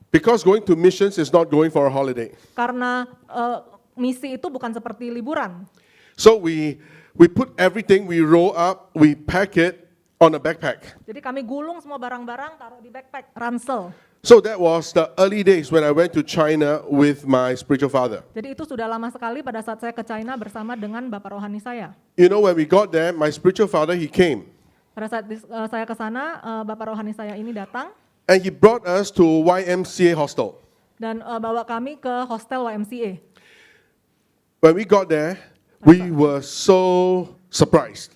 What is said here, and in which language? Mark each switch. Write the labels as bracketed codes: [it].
[en] Because going to missions is not going for a holiday. [id] Karena misi itu bukan seperti liburan. [en] So we put everything, we roll up, we pack it on a backpack. [id] Jadi kami gulung semua barang-barang, taruh di backpack, ransel. [en] So that was the early days when I went to China with my spiritual father. [id] Jadi itu sudah lama sekali pada saat saya ke China bersama dengan bapak rohani saya. [en] You know, when we got there, my spiritual father, he came. [id] Pada saat saya ke sana, bapak rohani saya ini datang [en] And he brought us to YMCA hostel. [id] dan bawa kami ke hostel YMCA. [en] When we got there, we were so surprised.